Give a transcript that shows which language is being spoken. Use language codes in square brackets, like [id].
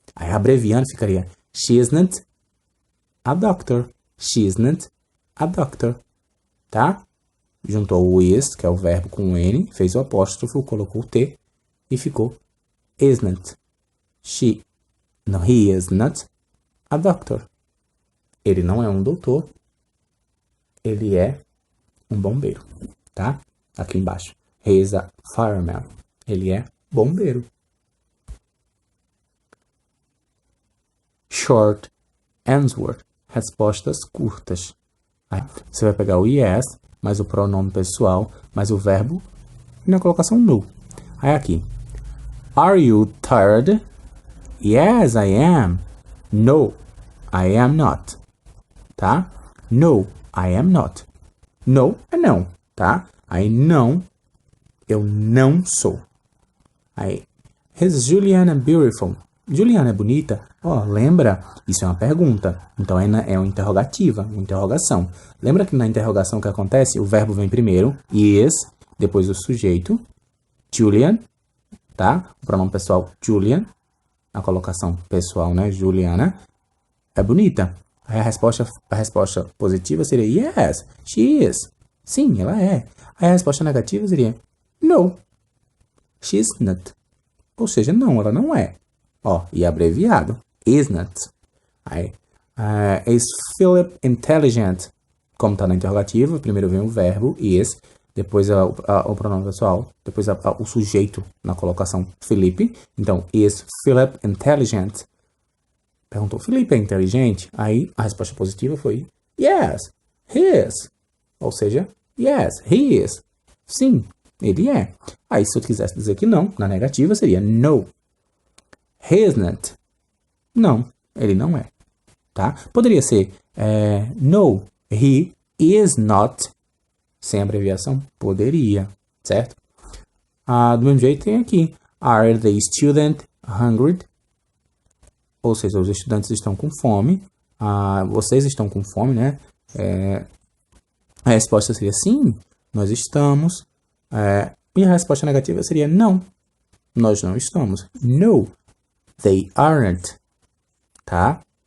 [pt] Aí abreviando ficaria [en] She isn't a doctor. She isn't a doctor. Tá? [pt] Juntou o is, que é o verbo, com o n, fez o apóstrofo, colocou o t e ficou isn't. [en] He is not a doctor. [pt] Ele não é um doutor. Ele é um bombeiro, tá? Aqui embaixo. [en] He is a fireman. [pt] Ele é bombeiro. [en] Short answer. [pt] Respostas curtas. Aí você vai pegar o yes, mais o pronome pessoal, mais o verbo e na colocação no. Aí aqui. [en] Are you tired? Yes, I am. No, I am not. Tá? No, I am not. [pt] No é não, tá? Aí não, eu não sou. [en] Aí, is Juliana beautiful? [pt] Juliana é bonita? Ó, lembra? Isso é uma pergunta. Então é uma interrogativa, uma interrogação. Lembra que na interrogação que acontece, o verbo vem primeiro, is, depois o sujeito, Julian, tá? O pronome pessoal, Julian. A colocação pessoal, né? Juliana. É bonita. Aí a resposta positiva seria [en] yes, she is. [pt] Sim, ela é. Aí a resposta negativa seria [en] no, she's not. [pt] Ou seja, não, ela não é. Ó, e abreviado, isn't. [en] Aí, is Philip intelligent? [pt] Como está na interrogativa, primeiro vem o verbo, is, depois o pronome pessoal, depois o sujeito na colocação Felipe. [en] Então, is Philip intelligent? [pt] Perguntou, Felipe é inteligente? Aí a resposta positiva foi [en] yes, he is. [pt] Ou seja, [en] yes, he is. [pt] Sim, ele é. Aí se eu quisesse dizer que não, na negativa seria [en] no, he isn't. [pt] Não, ele não é. Tá? Poderia ser [en] no, he is not. [pt] Sem abreviação? Poderia, certo? Do mesmo jeito tem aqui. [en] Are the students hungry? [pt] Ou seja, os estudantes estão com fome. Vocês estão com fome, né? A resposta seria sim, nós estamos. E a resposta negativa seria não, nós não estamos. [en] No, they aren't. Tá?